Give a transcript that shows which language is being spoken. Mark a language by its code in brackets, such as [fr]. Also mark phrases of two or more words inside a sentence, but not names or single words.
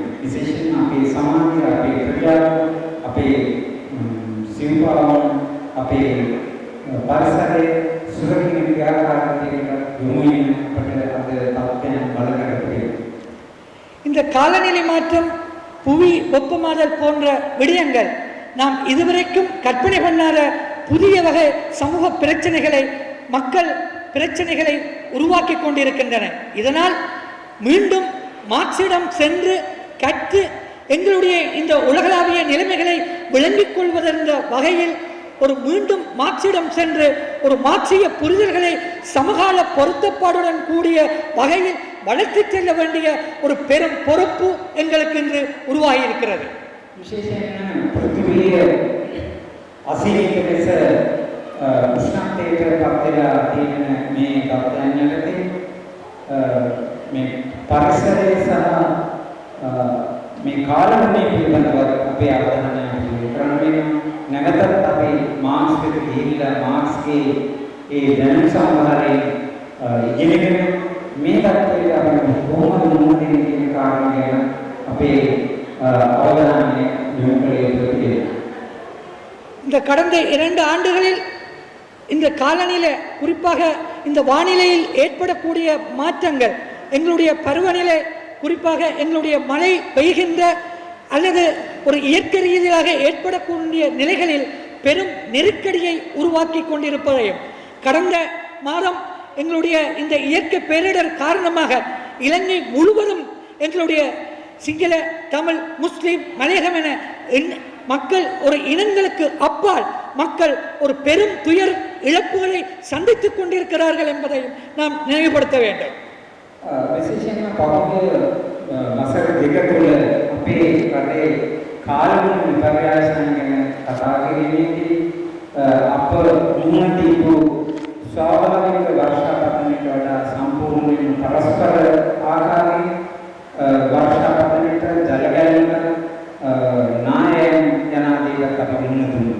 [si] විශේෂයෙන්ම අපේ සමාජය, අපේ ප්‍රජාව, අපේ සිව්පාවන්, අපේ පරිසරයේ සුරකින්න ක්‍රියාකාරීත්වයට යොමු වෙන අපට අද තත්ත්වයන් බලකරගන්න. [ta] இந்த காலநிலை மாற்றம், புவி வெப்பமாதல் போன்ற விடயங்கள் நாம் இதுவரைக்கும் கற்பனை பண்ணாத புதிய வகை சமூக பிரச்சனைகளை, மக்கள் பிரச்சனைகளை உருவாக்கி கொண்டிருக்கின்றன. இதனால் மீண்டும் மார்க்சிடம் சென்று கற்று எங்களுடைய இந்த உலகளாவிய நிலைமைகளை விளங்கிக் கொள்வதென்ற வகையில் ஒரு மீண்டும் மார்க்சிடம் சென்று ஒரு மார்க்சிய புரிதல்களை சமகால பொருத்தப்பாடுடன் கூடிய வகையில் வளர்த்து செல்ல வேண்டிய ஒரு பெரும் பொறுப்பு எங்களுக்கு இன்று உருவாகி இருக்கிறது. [si] විශේෂයෙන්ම පෘථිවිය අසීමිත ලෙස උෂ්ණත්වයට පත් වෙලා තියෙන මේ තත්ත්වයන් යටතේ මේ පරිසරය සහ මේ කාලගුණය පිළිබඳව අපේ අවධානය යොමු කරන්න වෙනවා. නැවතත් අපි මාක්ස් වෙත ගිහිල්ලා මාක්ස්ගේ ඒ දැනුම් සම්භාරයේ ඉගෙනගෙන මේ තත්ත්වයට අපි කොහොමද මුහුණ දෙන්නේ කියන කාරණය ගැන අපේ අවධානය යොමු කළ යුතු වෙනවා. [ta] இந்த கடந்த 2 ஆண்டுகளில் இந்த காலநிலை, குறிப்பாக இந்த வானிலையில் ஏற்படக்கூடிய மாற்றங்கள், எங்களுடைய பருவநிலை, குறிப்பாக எங்களுடைய மழை பெய்கின்ற அல்லது ஒரு இயற்கை ரீதியாக ஏற்படக்கூடிய நிலைகளில் பெரும் நெருக்கடியை உருவாக்கி கொண்டிருப்பதையும், கடந்த மாதம் எங்களுடைய இந்த இயற்கை பேரிடர் காரணமாக இலங்கை முழுவதும் எங்களுடைய சிங்கள, தமிழ், முஸ்லீம், மலையகம் என மக்கள் ஒரு இனங்களுக்கு அப்பால் மக்கள் ஒரு பெரும் துயர் இழப்புகளை சந்தித்துக் கொண்டிருக்கிறார்கள் என்பதை நாம் நினைவுபடுத்த வேண்டும். [si] විශේෂයෙන්ම පහුගිය වසර දෙක තුළ අපේ රටේ කාලගුණ විපර්යාසයන් ගැන කතා කිරීමේදී අප මුහුණ දීපු ස්වාභාවික වර්ෂාපතනයට වඩා සම්පූර්ණයෙන්ම පරස්පර ආකාරයෙන් වර්ෂාපතනයට ජලගැලීම නායයන් යනාදීවත් අපි මුහුණ දුන්නා.